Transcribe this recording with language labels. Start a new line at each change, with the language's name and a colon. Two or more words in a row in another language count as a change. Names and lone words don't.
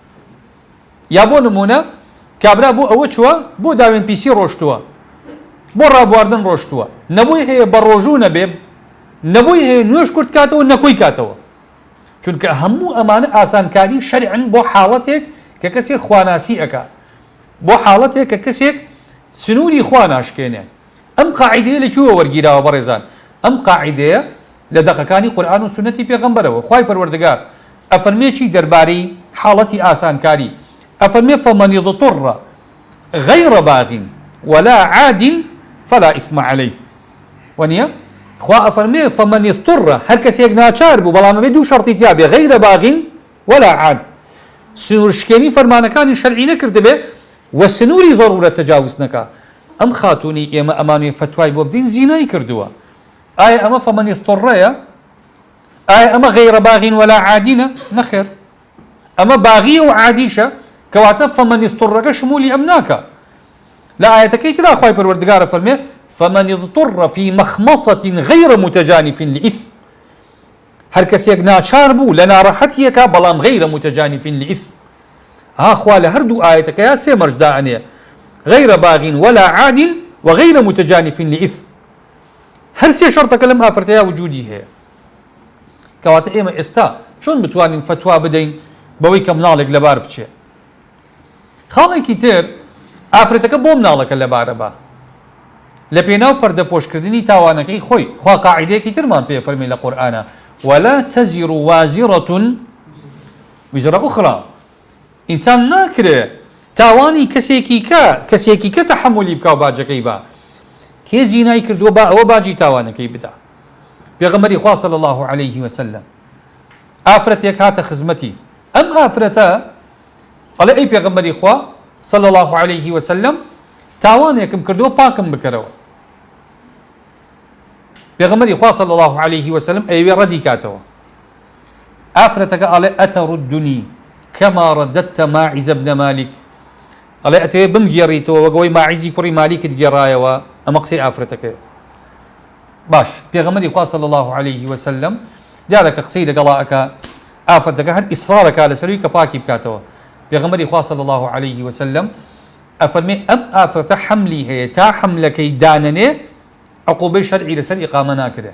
Central Kurdish: یا بۆ نمونە کابرا بۆ ئەوە چووە بۆ داوێن پیسی ڕۆشتووە، بۆ ڕابواردن ڕۆشتووە، نەبووی هەیە بە ڕۆژوو نەبێ، نەبووی هەیە نوێش کورد کاتەوە نەکۆی کاتەوە، چونکە هەموو ئەمانە ئاسانکاری شەرعن بۆ حاڵەتێک کە کەسێک خواناسی ئەکا، بۆ حاڵەتێک کە کەسێک سنووری خوا ناشکێنێ. ئەم قاعیدەیە لەکوێوە وەرگیراوە بەڕێزان؟ ئەم قاعیدەیە لە دەقەکانی قورئان و سونەتی پێغەمبەرەوە. خوای پەروەردگار ئەفەرمێکی دەربارەی حاڵەتی ئاسانکاری، ئەفەرمێ
Arabic: فەمەن اضطر غەیڕ باغ ولا عاد فلا إثم عليه.
Central Kurdish: وەنیە خوا ئەفەرمێ
Arabic: فەمەن اضطر
Central Kurdish: هەر کەسێک ناچار بوو بەڵام ئەبێ دوو شەرتی تیا بێ
Arabic: غەیڕ باغ ولا عاد،
Central Kurdish: سنوورشکێنی فەرمانەکانی شەرعی نەکردبێ و سنووری ضرورەت تەجاوز نەکا. ئەم خاتونی ئێمە ئەمانوێ فتوای بۆ بدەین زینای کردووە. ئایا ئەمە
Arabic: فەمەن اضطرەیە؟
Central Kurdish: ئایا ئەمە
Arabic: غەیڕ باغ ولا عادینە؟
Central Kurdish: نەخێر، ئەمە باغیە و عادیشە، کەواتە
Arabic: فەمەن اضطرەکە
Central Kurdish: شمولی ئەم ناکە. لە ئاەتەکەی ترا خوای پەروەردگارە فەرمێ
Arabic: فەمەن اضطر في مخمصة غير متجانف لإثم،
Central Kurdish: هەر کەسێک ناچار بوو لە ناڕەحەتیەکە بەڵام
Arabic: غەیرە متجانف لإثم.
Central Kurdish: خوا لە هەردوو ئاەتەکەیە سێ مەرج دائەنێ
Arabic: غەیڕ باغ ولا عاد وغەیرە متجانف لإثم.
Central Kurdish: هەر سێ شەرتەکە لەم ئافرەتەیە وجودی هەیە. کەواتە ئێمە ئێستا چۆن بتوانین فتوا بدەین بەوەی کە مناڵێک لەبار بچێ؟ خاڵێکی تر ئافرەتەکە بۆ مناڵەکە لەبارە بە لە پێناو پەردە پۆشکردنی تاوانەکەی خۆی. خوا قاعیدەیەکی ترمان پێ فەرمی لە قورئانە
Arabic: ولا تزر وازرة وزر أخرى.
Central Kurdish: ئینسان ناکرێ تاوانی کەسێکی کە تەحملی بکا و باجەکەی با کێ زینای کردووە با ئەوە باجی تاوانەکەی بدا. پێغەمبەری خوا
Arabic: صلی الله عليه وسلم
Central Kurdish: ئافرەتێک هاتە خزمەتی، ئەم ئافرەتە ئەڵێ ئەی پێغەمبەری خوا
Arabic: صلی الله عليه وسلم
Central Kurdish: تاوانێکم کردووە پاکم بکەرەوە. پێغەمبەری خوا
Arabic: صلی الله عليه وسلم
Central Kurdish: ئەیوێ ڕەدی کاتەوە. ئافرەتەکە ئەڵێ
Arabic: ئەتەڕدنی كما رددت ماعز بن مالك،
Central Kurdish: ئەڵێ ئەتەوێ بمگێڕیتەوە وەگەوەی ماعیزی کوڕی مالیکت گێڕایەوە. ئەمە قسەی ئافرەتەکەیە. باش پێغەمبەری خوا
Arabic: صلی الله عليه وسلم
Central Kurdish: دیارەکە قسەی لەگەڵا ئەکا، ئافرەتەکە هەر ئیسرارەکە لەسەروی کە پاکی بکاتەوە. پێغەمبەری خوا
Arabic: صلی الله عليه وسلم
Central Kurdish: ئەفەرمێ ئەم ئافرەتە حەملی هەیە تا حەملەکەی دانەنێ عقوبەی شەرعی لەسەر ئیقامە ناکرێ.